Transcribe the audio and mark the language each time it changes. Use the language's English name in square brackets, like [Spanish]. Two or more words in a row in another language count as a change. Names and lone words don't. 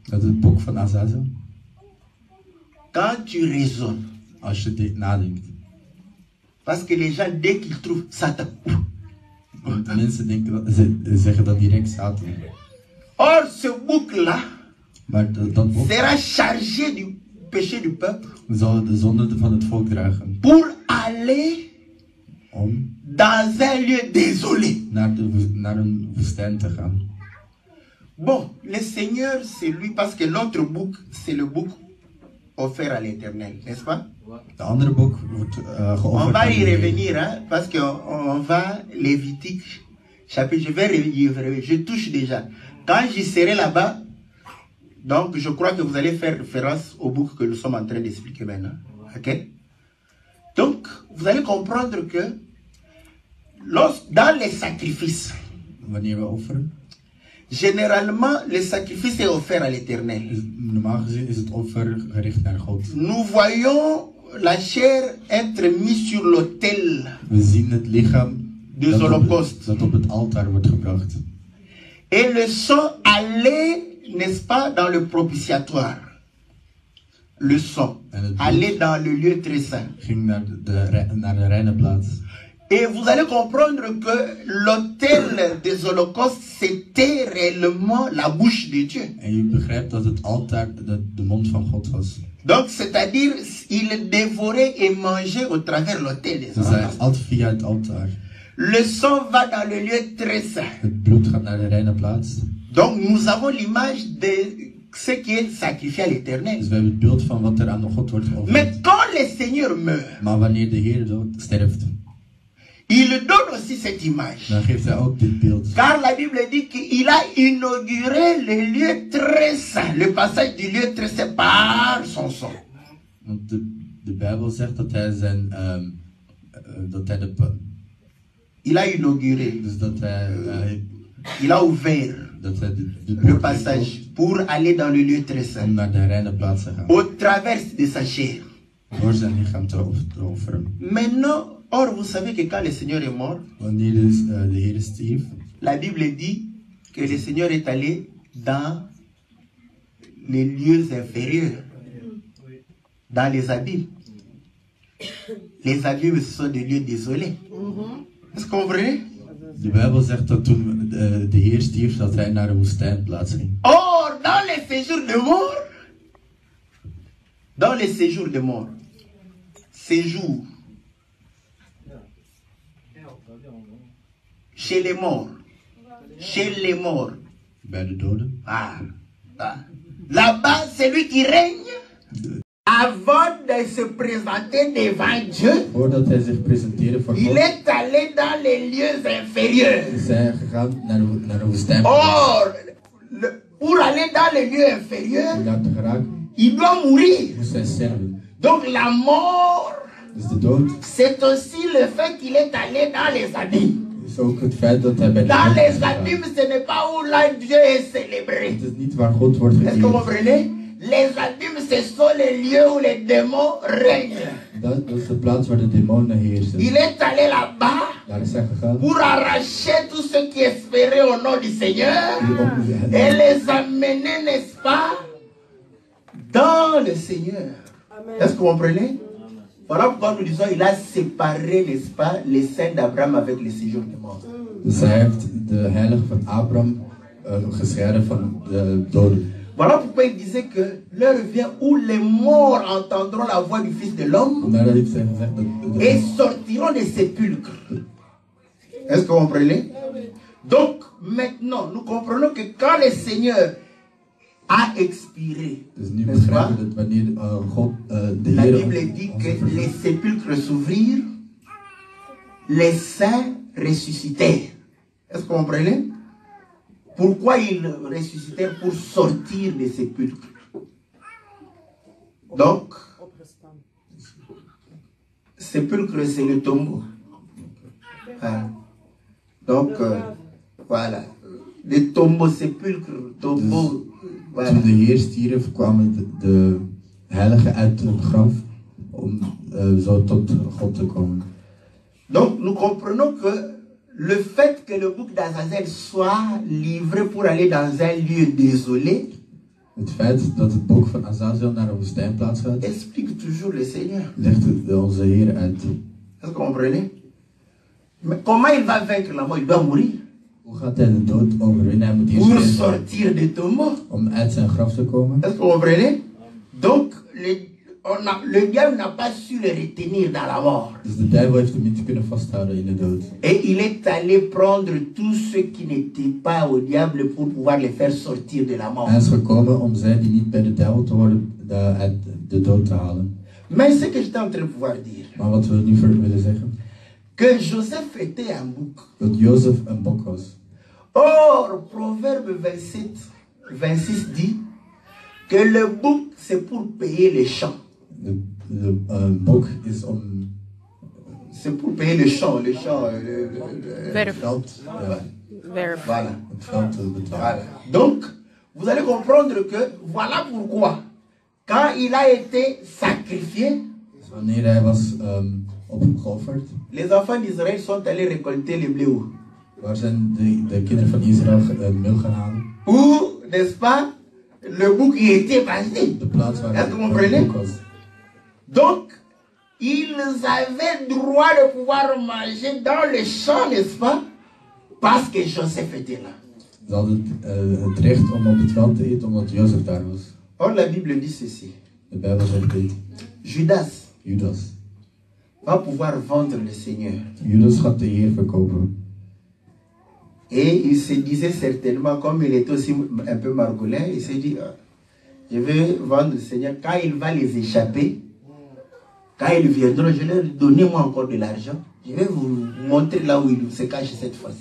[French] Quand tu raisonnes, parce que les gens dès qu'ils trouvent Satan, or ce bouc-là sera chargé du péché du peuple pour aller dans un lieu désolé. Bon, le Seigneur, c'est lui, parce que l'autre bouc, c'est le bouc offert à l'Éternel, n'est-ce pas? [Dutch] De andere boek wordt [French] On [Dutch] geofferd [French] va [Dutch] aan de [French] y [Dutch] Heer. [French] revenir, hein, parce qu'on va, Lévitique, chapitre, je vais revenir, je touche déjà. Quand j'y serai là-bas, donc je crois que vous allez faire référence au bouc que nous sommes en train d'expliquer maintenant. Ok? Donc, vous allez comprendre que dans les sacrifices, [Dutch] Wanneer we offeren, [French] généralement, le sacrifice est offert à l'Éternel. [Dutch] normaal gezien is het offer gericht naar God. [French] Nous voyons la chair être mise sur l'autel [Dutch] We zien het lichaam [French] des [Dutch] dat [French] holocaustes. [Dutch] dat op het altaar wordt gebracht. [French] Et le sang allait, n'est-ce pas, dans le propitiatoire. Le sang allait dans le lieu très saint. [Dutch] Ging naar de reine plaats. [French] Et vous allez comprendre que l'autel des holocaustes, c'était réellement la bouche de Dieu. [Dutch] En je begrijpt dat het altaar de mond van God was. [French] Donc, c'est-à-dire, il dévorait et mangeait au travers l'autel des [Dutch] Dus hij [French] holocaustes. [Dutch] at via het altaar. [French] Le sang va dans le lieu très saint. [Dutch] Het bloed gaat naar de reine plaats. [French] Donc, nous avons l'image de ce qui est sacrifié à l'Éternel. [Dutch] Dus we hebben het beeld van wat er aan God wordt geofferd. [French] Mais quand le Seigneur meurt, [Dutch] Maar wanneer de Heer sterft, [French] il donne aussi cette image. [Dutch] dan geeft hij ook dit beeld. [French] Car la Bible dit qu'il a inauguré le lieu très saint, le passage du lieu très saint par son sang. [Dutch] Want de Bijbel zegt dat hij [French] Il a inauguré, [Dutch] dus dat hij [French] il a ouvert [Dutch] de [French] le passage pour aller dans le lieu très [Dutch] om [French] saint, [Dutch] naar de reine plaats te gaan. [French] au travers de sa chair. [Dutch] Door zijn lichaam te offeren. [French] Maintenant, or vous savez que quand le Seigneur est mort, [Dutch] Wanneer de Heer stierf, [French] la Bible dit que le Seigneur est allé dans les lieux inférieurs, dans les abîmes. Les abîmes, ce sont des lieux désolés. Est-ce que vous comprenez? [Dutch] de Bijbel zegt dat toen de Heer stierf, dat hij naar de woestijnplaats ging. [French] Or, dans les séjours de mort, dans les séjours de mort, séjour chez les morts, [Dutch] Bij de doden. [French] Là-bas, c'est lui qui règne avant de se présenter devant Dieu. [Dutch] Voordat hij zich presenteerde voor [French] Il [Dutch] God, [French] est allé dans les lieux inférieurs. [Dutch] is hij gegaan naar de woestijnplaats. [French] Or, pour aller dans les lieux inférieurs, [Dutch] Om daar te geraken, [French] il doit mourir. [Dutch] moest hij sterven. [French] Donc la mort, [Dutch] Dus de dood [French] c'est aussi le fait qu'il est allé dans les abîmes. [Dutch] is ook het feit dat hij bij de [French] Dans [Dutch] dood is [French] les [Dutch] gegaan. [French] abîmes, ce n'est pas où là Dieu est célébré. [Dutch] Het is niet waar God wordt [French] Est-ce que vous [Dutch] geëerd. [French] comprenez? Les abîmes, ce sont les lieux où les démons règnent. [Dutch] Dat is de plaats waar de demonen heersen. [French] Il est allé là-bas [Dutch] Daar is hij gegaan. [French] pour arracher tous ceux qui espéraient au nom du Seigneur et les amener, n'est-ce pas, dans le Seigneur. Est-ce que vous comprenez? Voilà pourquoi nous disons, il a séparé, n'est-ce pas, les saints d'Abraham avec les séjours des morts. [Dutch] Dus hij heeft de heilige van Abraham gescheiden van de doden. [French] Voilà pourquoi il disait que l'heure vient où les morts entendront la voix du Fils de l'homme [Dutch] Vandaar heeft hij gezegd dat [French] et sortiront des sépulcres. Est-ce que vous comprenez? Donc, maintenant, nous comprenons que quand le Seigneur a expiré, [Dutch] Dus nu [French] n'est-ce pas? [Dutch] begrijpen we dat wanneer God de [French] La [Dutch] Heer [French] Bible dit que les sépulcres s'ouvrirent, les saints ressuscitèrent. Est-ce que vous comprenez? Pourquoi ils ressuscitèrent? Pour sortir des sépulcres. Donc, sépulcre, c'est le tombeau. Voilà. Donc, voilà. Les tombeaux, sépulcres, tombeaux. Voilà. [Dutch] Toen de Heer stierf, kwamen de heiligen uit het graf om zo tot God te komen. [French] Donc, nous comprenons que le fait que le bouc d'Azazel soit livré pour aller dans un lieu désolé [Dutch] Het feit dat het boek van Azazel naar een woestijnplaats gaat, [French] explique toujours le Seigneur. [Dutch] legt onze Heer uit. [French] Est-ce que vous comprenez? Mais comment il va vaincre la mort? Il doit mourir. [Dutch] Hoe gaat hij de dood overwinnen? Hij moet eerst [French] Pour [Dutch] sterven [French] sortir de tombeau. [Dutch] om uit zijn graf te komen. [French] Est-ce que vous comprenez? Donc, le diable n'a pas su le retenir dans la mort. [Dutch] Dus de duivel heeft hem niet kunnen vasthouden in de dood. [French] Et il est allé prendre tous ceux qui n'étaient pas au diable pour pouvoir les faire sortir de la mort. [Dutch] Hij is gekomen om zij die niet bij de duivel te horen uit de dood te halen. [French] Mais ce que j'étais en train de pouvoir dire, [Dutch] Maar wat we nu willen zeggen, [French] que Joseph était un bouc. [Dutch] dat Jozef een bok was. [French] Or, Proverbe 26 dit que le bouc c'est pour payer les champs. [Dutch] De bok is om... [French] C'est pour payer le champ, le [Dutch] veld, [French] voilà. [Dutch] Het veld te betalen. [French] Voilà. Donc, vous allez comprendre que voilà pourquoi, quand il a été sacrifié, [Dutch] Dus wanneer hij was opgeofferd, [French] les enfants d'Israël sont allés récolter les blés. [Dutch] waar zijn de kinderen van Israël meel gaan halen? [French] Ou, n'est-ce pas, le bouc y était passé. [Dutch] De plaats waar [French] Est-ce que vous comprenez? [Dutch] het bok was. [French] Donc, ils avaient droit de pouvoir manger dans le champ, n'est-ce pas? Parce que Joseph était là. [Dutch] Ze hadden het recht om op het veld te eten, omdat Jozef daar was. [French] Or, la Bible dit ceci. [Dutch] De Bijbel zegt dit. [French] Judas va pouvoir vendre le Seigneur. [Dutch] Judas gaat de Heer verkopen. [French] Et il se disait certainement, comme il était aussi un peu margolin, il s'est dit, je vais vendre le Seigneur. Quand il va les échapper, quand ils viendront, je leur donner moi encore de l'argent. Je vais vous montrer là où il se cache cette fois-ci.